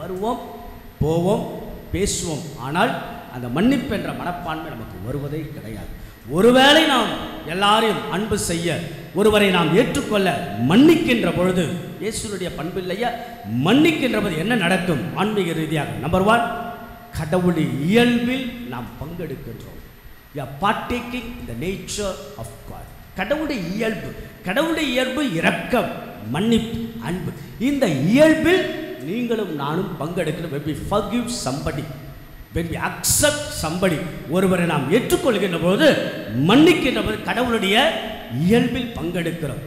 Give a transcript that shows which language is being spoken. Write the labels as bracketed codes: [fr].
[ta] வருவோம், போவோம், பேசுவோம், ஆனால் அந்த மன்னிப்பு என்ற மனப்பான்மை நமக்கு வருவதே கிடையாது. ஒருவேளை நாம் எல்லாரையும் அன்பு செய்ய, ஒருவரை நாம் ஏற்றுக்கொள்ள மன்னிக்கின்ற பொழுது, இயேசுனுடைய பண்பு இல்லையா, மன்னிக்கின்ற போது என்ன நடக்கும்? ஆன்மீக ரீதியாக நம்பர் 1, கடவுளுடைய இயல்பில் நாம் பங்கெடுக்கின்றோம். [en] We are partaking in the nature of God. [ta] கடவுளுடைய இயல்பு, கடவுளுடைய இயல்பு இரக்கம், மன்னிப்பு, அன்பு. இந்த இயல்பில் நீங்களும் நானும் பங்கெடுக்கிறோம். [en] when we forgive somebody, when we accept somebody, [ta] ஒருவரை நாம் ஏற்றுக்கொள்கின்ற போது, மன்னிக்கின்ற போது கடவுளுடைய இயல்பில் பங்கெடுக்கிறோம்.